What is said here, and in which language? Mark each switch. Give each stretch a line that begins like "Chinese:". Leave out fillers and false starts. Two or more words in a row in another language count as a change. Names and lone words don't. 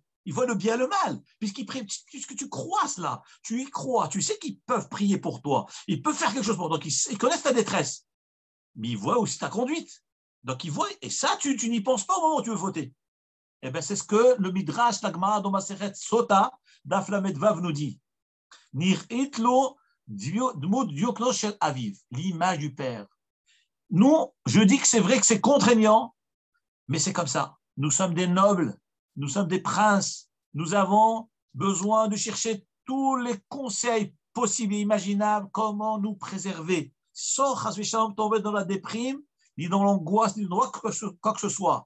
French: Ils voient le bien et le mal, puisqu'ils prient, puisque tu crois cela, tu y crois, tu sais qu'ils peuvent prier pour toi, ils peuvent faire quelque chose pour toi, donc ils connaissent ta détresse, mais ils voient aussi ta conduite. Donc ils voient, et ça, tu n'y penses pas au moment où tu veux voter. Eh bien, c'est ce que le Midrash, la Gemara, dans
Hebrew: מסכת סוטה, דף ל ו
French: nous dit.
Hebrew: נראתה לו דמות דיוקנו של אביו,
French: l'image du père. Nous, je dis que c'est vrai que c'est contraignant, mais c'est comme ça. Nous sommes des nobles, nous sommes des princes, nous avons besoin de chercher tous les conseils possibles et imaginables, comment nous préserver, sans tomber dans la déprime, ni dans l'angoisse, ni dans quoi que ce soit.